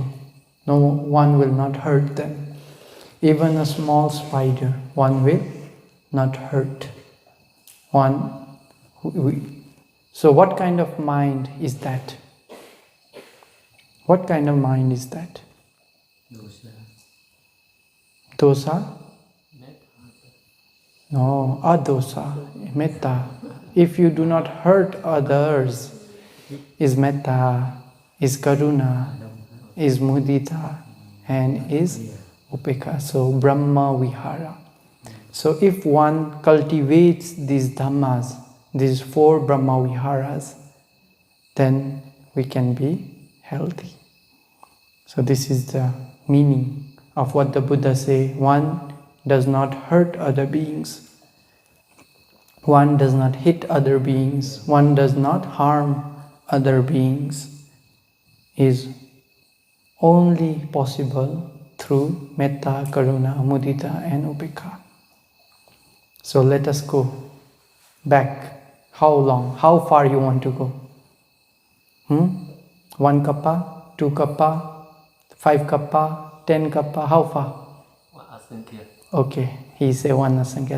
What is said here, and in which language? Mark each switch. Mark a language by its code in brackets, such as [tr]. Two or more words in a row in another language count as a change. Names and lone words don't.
[en] No, one will not hurt them. Even a small spider, one will not hurt. So what kind of mind is that? What kind of mind is that? Dosa? No, [pi] adosa, metta. [en] If you do not hurt others, is metta, is karuna, is mudita, and is upekha. So [pi] Brahma Vihara. [en] So if one cultivates these dhammas, these four [pi] Brahma Viharas, [en] then we can be healthy. So this is the meaning of what the Buddha say. One does not hurt other beings. One does not hit other beings. One does not harm other beings. Is only possible through [pi] metta, karuna, mudita, [en] and upekha. So let us go back. How long? How far you want to go? 1 kappa, 2 kappa, 5 kappa, 10 kappa, how far? Okay, he said 1 asankhya.